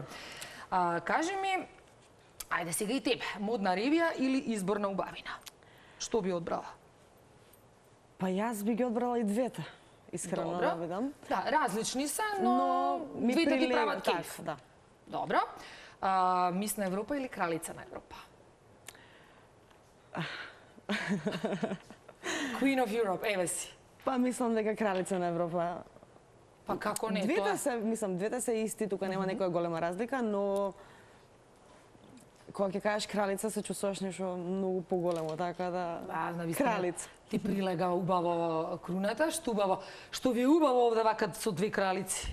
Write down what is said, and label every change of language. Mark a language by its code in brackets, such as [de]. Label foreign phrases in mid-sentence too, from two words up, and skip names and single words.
[mk] Кажи ми, ајде сега и тебе, модна ревија или изборна убавина? Што би одбрала? Па јас би ги одбрала и двете. Искрено да видам. Да, различни се, но двете ти прават кеф. Да. Добро. Мис на Европа или кралица на Европа? [en] Queen of Europe, [mk] еве си. Па мислам дека кралица на Европа. Па како не двете тоа? Двете се исти, тука нема некоја голема разлика, но кога ќе кажеш кралица се чувствуваш нешто многу поголемо, така да кралица. Ти прилега убаво круната, што ви е убаво овде вака со две кралици.